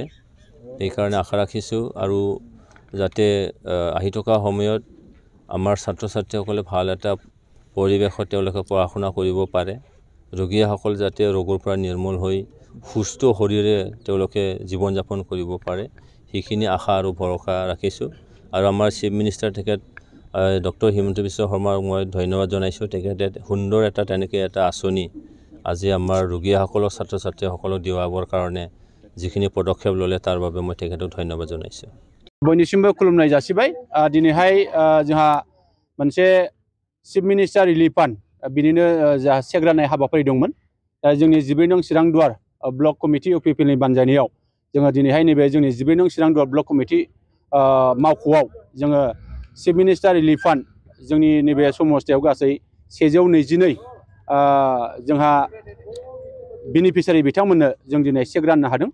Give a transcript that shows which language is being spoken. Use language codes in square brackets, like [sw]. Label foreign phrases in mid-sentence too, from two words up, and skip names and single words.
[as] সেইকাৰণে আশা ৰাখিছোঁ আৰু যাতে আহি থকা সময়ত আমাৰ ছাত্ৰ ছাত্ৰীসকলে ভাল এটা পৰিৱেশত তেওঁলোকে পঢ়া শুনা কৰিব পাৰে, ৰোগীসকল যাতে ৰোগৰ পৰা নিৰ্মূল হৈ সুস্থ শৰীৰে তেওঁলোকে জীৱন যাপন কৰিব পাৰে, সেইখিনি আশা আৰু ভৰসা ৰাখিছোঁ। আৰু আমাৰ [en] chief minister [as] তেখেত ডক্টৰ হিমন্ত বিশ্ব শৰ্মাক মই ধন্যবাদ জনাইছোঁ। তেখেতে সুন্দৰ তেনেকৈ এটা আঁচনি আজি আমাৰ ৰোগীসকলক ছাত্ৰ ছাত্ৰীসকলক দিয়াবৰ কাৰণে যিখিনি পদক্ষেপ ল'লে তাৰ বাবে মই তেখেতক ধন্যবাদ জনাইছোঁ। [brx] बयनिसिमबो खुलुमनाय जासिबाय। दिनैहाय जोंहा मोनसे चिफ मिनिस्टार रिलिफ फान्ड बिनिनो जा चेक राननाय हाबाफारि दंमोन। जोंनि 14 नं चिरांदुवार [en] block committee [brx] इउपिपिएलनि बानजायनायाव जोङो दिनैहाय नैबे जोंनि 14 नं चिरांदुवार [en] block committee [brx] मावख'आव जोङो चिफ मिनिस्टार रिलिफ फान्ड जोंनि नैबे समस्थियाव गासै 122 जोंहा बेनिफिसियारि बिथांमोननो जों दिनै चेक राननो हादों।